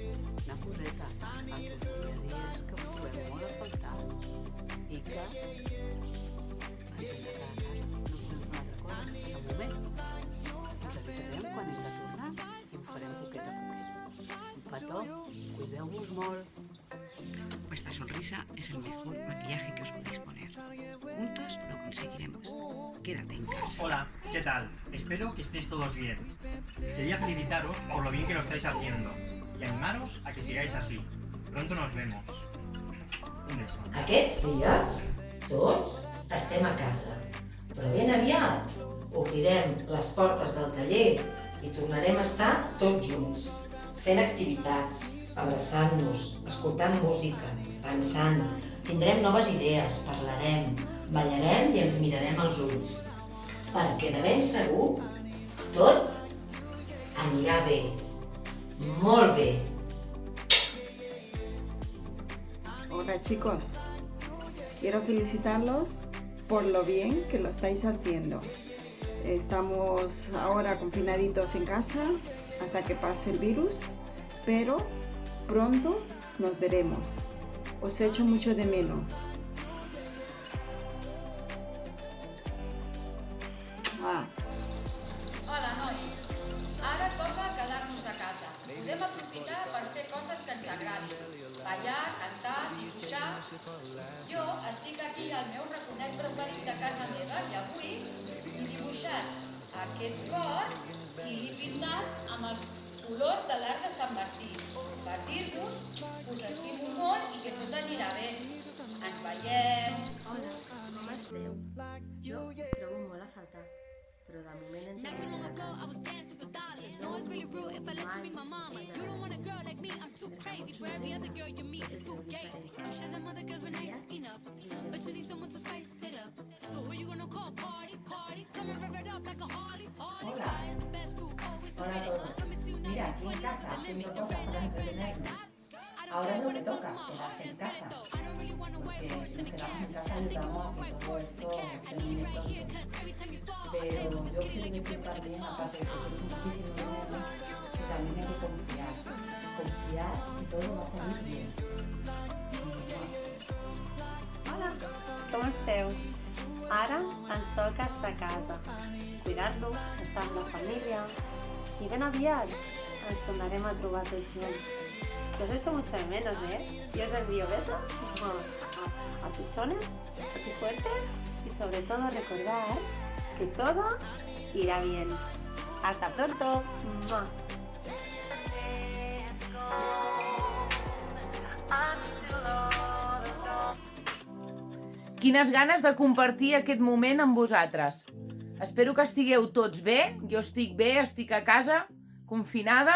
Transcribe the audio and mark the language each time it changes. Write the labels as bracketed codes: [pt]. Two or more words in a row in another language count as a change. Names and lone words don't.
[ca] Una coseta, el que us volia dir és que us trobem molt a faltar i que entenc que a casa no podem fer una altra cosa en el moment. Us avisarem quan hem de tornar i ho farem poquet a poquet. Un petó, cuideu-vos molt. [es] Vuestra sonrisa es el mejor maquillaje que os podéis poner. Juntos lo conseguiremos. Quédate en casa. Hola, ¿qué tal? Espero que estéis todos bien. Quería felicitaros por lo bien que lo estáis haciendo y animaros a que sigáis así. Pronto nos vemos. Un beso. [ca] Aquests dies, tots estem a casa, però ben aviat obrirem les portes del taller i tornarem a estar tots junts, fent activitats, abraçant-nos, escoltant música, pensant, tindrem noves idees, parlarem, ballarem i ens mirarem als ulls, perquè de ben segur tot anirà bé, molt bé. [es] Hola chicos, quiero felicitarlos por lo bien que lo estáis haciendo. Estamos ahora confinaditos en casa hasta que pase el virus, pero pronto nos veremos. Os echo mucho de menos. [ca] Hola, nois. Ara toca quedar-nos a casa. Podem aprofitar per fer coses que ens agradin. Ballar, cantar, dibuixar. Jo estic aquí al meu raconet preferit de casa meva i avui he dibuixat aquest cor i l'he pintat amb els colors de l'arc de Sant Martí. Per dir-vos que us estimo molt i que tot anirà bé. Ens veiem. Hola, com esteu? Jo us trobo molt a faltar, però de moment ens hem de quedar a casa. [es] Hola. Hola a todos. Mira, aquí en casa haciendo cosas para entretenernos. Ahora lo que toca, quedarse en casa. Porque si nos quedamos en casa ayudamos a que todo esto termine pronto. Pero yo quiero decir también, aparte de que es muchísimo dinero, que también hay que confiar. Confiar y todo va a salir bien. [ca] Hola, com esteu? Ara ens toca estar a casa, cuidar-nos, estar amb la família i ben aviat ens tornarem a trobar tots junts. [es] Os echo mucho de menos, Y os envío besos a pichones, a fuertes y sobre todo recordar que todo irá bien. ¡Hasta pronto! ¡Mua! [ca] Quines ganes de compartir aquest moment amb vosaltres. Espero que estigueu tots bé. Jo estic bé, estic a casa, confinada.